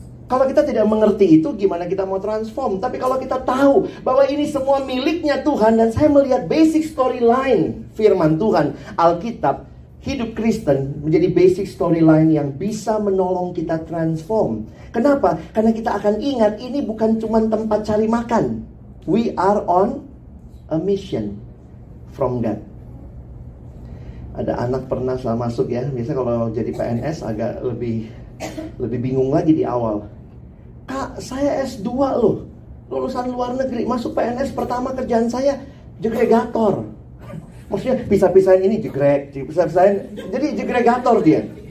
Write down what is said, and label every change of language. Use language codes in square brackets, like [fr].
[id] Kalau kita tidak mengerti itu, gimana kita mau transform? Tapi kalau kita tahu bahwa ini semua miliknya Tuhan, dan saya melihat basic storyline firman Tuhan, Alkitab, hidup Kristen menjadi basic storyline yang bisa menolong kita transform. Kenapa? Karena kita akan ingat ini bukan cuma tempat cari makan. [en] We are on a mission from God. [id] Ada anak pernah salah masuk ya. Biasa kalau jadi PNS agak lebih bingung lagi di awal. Kak, saya S2 loh, lulusan luar negeri. Masuk PNS pertama kerjaan saya jegregator. Maksudnya pisah-pisahin ini jegrek, pisah-pisahin. Jadi jegregator dia.